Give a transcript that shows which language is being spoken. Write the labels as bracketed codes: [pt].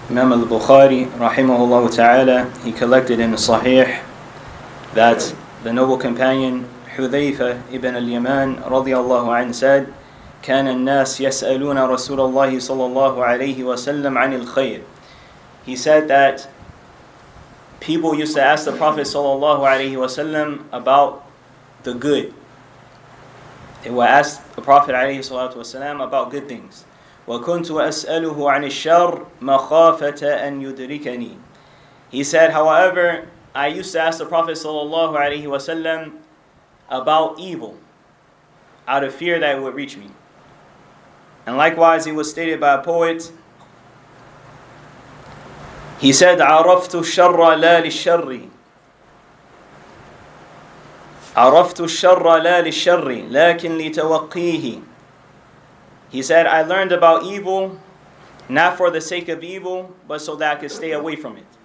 [en] Imam al-Bukhari, rahimahullah ta'ala, he collected in the Sahih that the noble companion Hudhayfa ibn al-Yaman radiyallahu anhu said, [ar] كان الناس يسألون رسول الله صلى الله عليه وسلم عن الخير. [en] He said that people used to ask the Prophet sallallahu alaihi wasallam about the good. They would ask the Prophet alaihi salatu wasallam about good things. [ar] وَكُنْتُ أَسْأَلُهُ عَنِ الشَّرِّ مَخَافَةَ أَنْ يُدْرِكَنِي. [en] He said, however, I used to ask the Prophet sallallahu alaihi wasallam about evil, out of fear that it would reach me. And likewise, it was stated by a poet. He said, [ar] عَرَفْتُ الشَّرَّ لَا لِلشَّرِّ عَرَفْتُ الشَّرَّ لَا لِلشَّرِّ لَكِنْ لِتَوَقِّيهِ. [en] He said, I learned about evil, not for the sake of evil, but so that I could stay away from it.